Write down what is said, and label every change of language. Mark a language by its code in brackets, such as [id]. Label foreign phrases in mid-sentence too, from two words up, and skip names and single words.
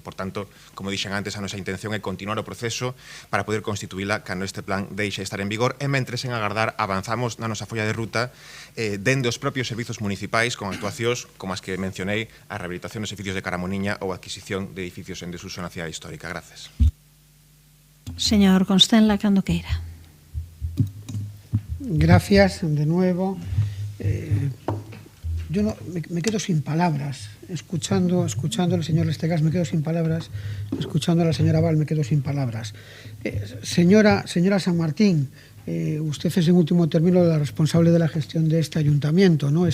[gl] Por tanto, como dixen antes, a nosa intención é continuar o proceso para poder constituíla cando este plan deixe de estar en vigor, e mentres en agardar avanzamos na nosa folla de ruta dende os propios servizos municipais con actuacións como as que mencionei, a rehabilitación dos edificios de Caramoniña ou a adquisición de edificios en desuso na cidade histórica. [es] Gracias. [gl] Señor Constenla, cando queira. [es] Gracias, de nuevo. Yo no, me quedo sin palabras. Escuchando al señor Lestegas me quedo sin palabras. Escuchando a la señora Val me quedo sin palabras. Señora San Martín, usted es en último término la responsable de la gestión de este ayuntamiento, ¿no?